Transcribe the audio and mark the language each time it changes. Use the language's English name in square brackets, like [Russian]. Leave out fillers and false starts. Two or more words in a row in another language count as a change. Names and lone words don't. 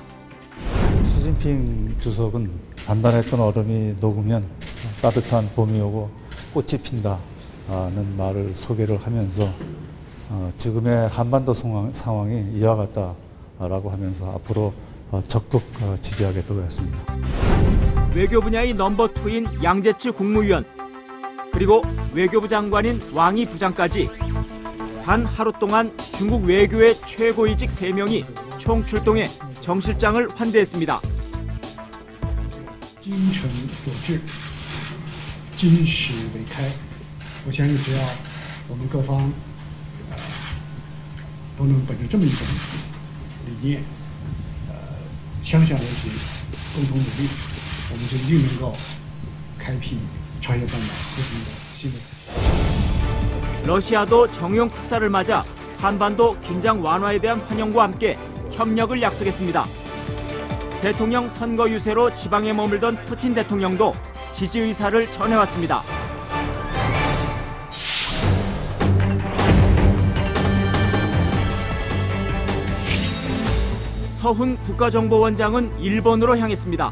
[Korean] 시진핑 주석은 단단했던 얼음이 녹으면 따뜻한 봄이 오고 꽃이 핀다는 말을 소개를 하면서 지금의 한반도 상황이 이와 같다라고 하면서 앞으로 적극 지지하겠다고 했습니다. 외교 분야의 넘버2인 양재치 국무위원, 그리고 외교부 장관인 왕이 부장까지 단 하루 동안 중국 외교의 최고위직 3명이 총 출동해 정 실장을 환대했습니다. [Chinese] 精诚所至，金石为开。我相信只要我们各方都能本着这么一种理念，相向而行，共同努力，我们就一定能够开辟朝鲜半岛和平的新的。 [Korean] 러시아도 정용 특사를 맞아 한반도 긴장 완화에 대한 환영과 함께 협력을 약속했습니다. 대통령 선거 유세로 지방에 머물던 푸틴 대통령도 지지 의사를 전해왔습니다. 서훈 국가정보원장은 일본으로 향했습니다.